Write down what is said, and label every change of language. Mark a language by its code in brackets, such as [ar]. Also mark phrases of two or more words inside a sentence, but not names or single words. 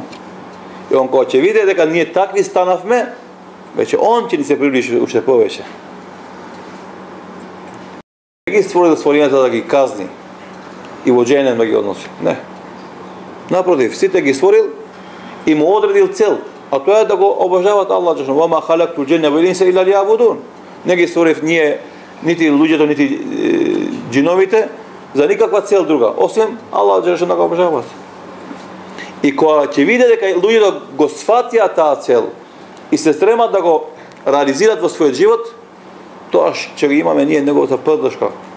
[mk] И он кога ќе види дека ние такви станавме, веќе он ќе ни се приближи уште повеќе. Не ги створил створењата да ги казни и во џеhennem да ги односи. Не. Напротив, сите ги створил и му одредил цел, а тоа е да го обожават Аллах Джелешану. [ar] "وما خلقت الجن والإنس إلا ليعبدون." [mk] Не ги створив ние нити луѓето, нити џиновите за никаква цел друга, освен Аллах Джелешану да го обожават. И кога ќе види дека луѓето го сфатија таа цел и се стремат да го реализират во својот живот, тоа ќе го имаме ние неговата поддршка.